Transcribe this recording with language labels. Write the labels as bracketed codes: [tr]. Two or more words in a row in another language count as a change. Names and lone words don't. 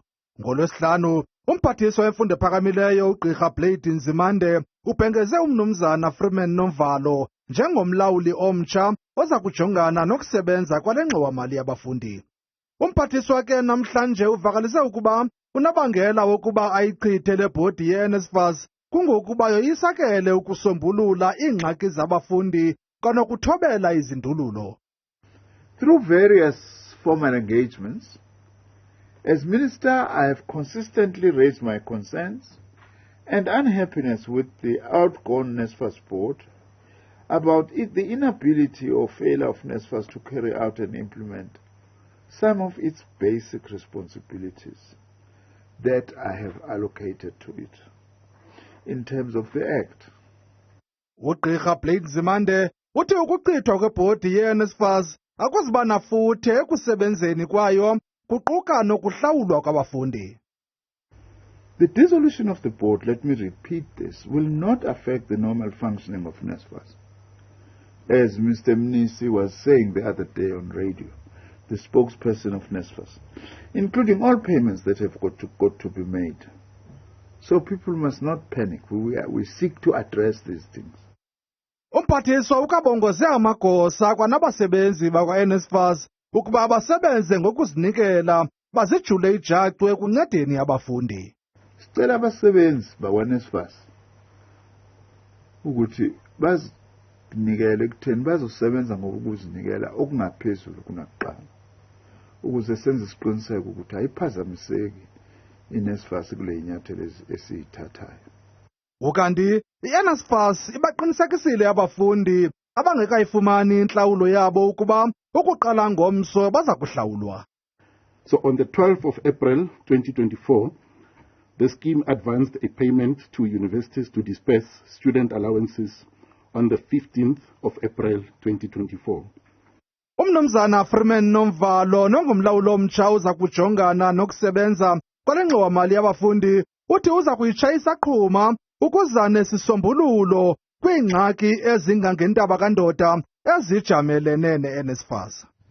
[xh] NgoLwesihlanu, umphathiswa wemfundo ephakamileyo uGqirha Blade Nzimande ubhengeze umnumzana Freeman Nomvalo njengomlawuli omtsha oza kujongana nokusebenza kwale ngxowa-mali yabafundi. Umphathiswa ke namhlanje uvakalise ukuba unobangela wokuba ayichithe le bhodi ye-NSFAS kungokuba yoyisakele ukusombulula iingxaki zabafundi kanokuthobela izindululo. [en] Through various formal engagements, as Minister, I have consistently raised my concerns and unhappiness with the outgone NSFAS board about the inability or failure of NSFAS to carry out and implement some of its basic responsibilities that I have allocated to it in terms of the Act. [xh] uGqirha Blade Nzimande uthi ukuchithwa kwebhodi ye-NSFAS akuzuba nafuthe ekusebenzeni kwayo kuquka nokuhlawulwa kwabafundi. [en] The dissolution of the board, let me repeat this, will not affect the normal functioning of NSFAS. As Mr. Mnisi was saying the other day on radio, the spokesperson of NSFAS, including all payments that have got to be made. So people must not panic. We seek to address these things. [xh] Umphathiswa ukabongoze amagosa kwanabasebenzi bakwa-NSFAS ukuba basebenze ngokuzinikela bazijule ijacu ekuncedeni abafundi. [zu] Sicela abasebenzi bakwa-NSFAS ukuthi bazinikele ekutheni bazosebenza ngokuzinikela okungaphezulu kunakuqala ukuze senze isiqiniseko ukuthi ayiphazamiseki i-NSFAS kule inyathelo esiyithathayo. [xh] Ukanti i-NSFAS ibaqinisekisile abafundi abangekayifumani intlawulo yabo ukuba ukuqala ngomso baza kuhlawulwa. [en] So on the 12th of April 2024, the scheme advanced a payment to universities to disperse student allowances on the 15th of April 2024. [xh] Umnumzana Freeman Nomvalo nongumlawuli omtsha uza kujongana nokusebenza kwale ngxowa-mali yabafundi uthi uza kuyitshayisa qhuma ukuza nesisombululo kwiingxaki ezingangentaba kandoda ezijamelene ne-NSFAS.